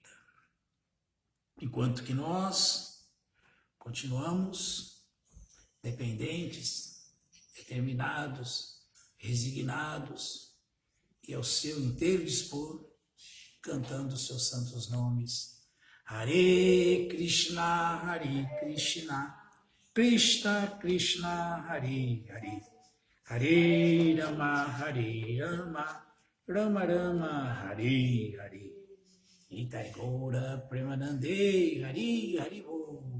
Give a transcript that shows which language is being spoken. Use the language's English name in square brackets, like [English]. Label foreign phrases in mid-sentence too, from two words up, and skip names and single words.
[Portuguese] Enquanto que nós continuamos dependentes, determinados, resignados e ao seu inteiro dispor, cantando os seus santos nomes. [Sanskrit] हरे कृष्ण कृष्ण कृष्ण हरे हरे हरे राम राम राम हरे हरे. [Bangla] নিতাই গৌর প্রেমানন্দে হরি হরি বোল.